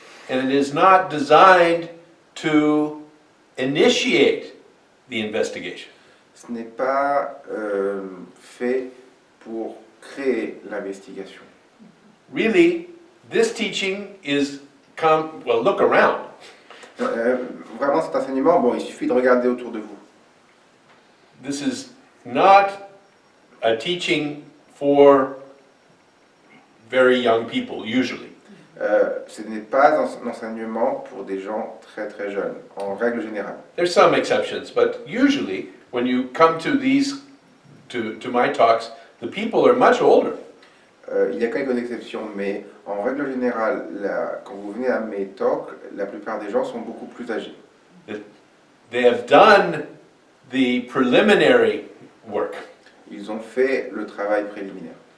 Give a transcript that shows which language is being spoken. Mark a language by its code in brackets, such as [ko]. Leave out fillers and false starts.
[en] And it is not designed to initiate the investigation. [fr] Ce n'est pas fait pour créer l'investigation. [en] Really, this teaching is, well, look around. [fr] Vraiment, cet enseignement, bon, il suffit de regarder autour de vous. [en] This is not a teaching for very young people, usually. [fr] Ce n'est pas un enseignement pour des gens très très jeunes, en règle générale. [en] There's some exceptions, but usually when you come to these, to my talks, the people are much older. [fr] Il y a quelques exceptions, mais en règle générale, quand vous venez à mes talks, la plupart des gens sont beaucoup plus âgés. [en] They have done the preliminary work. [fr] Ils ont fait le travail préliminaire.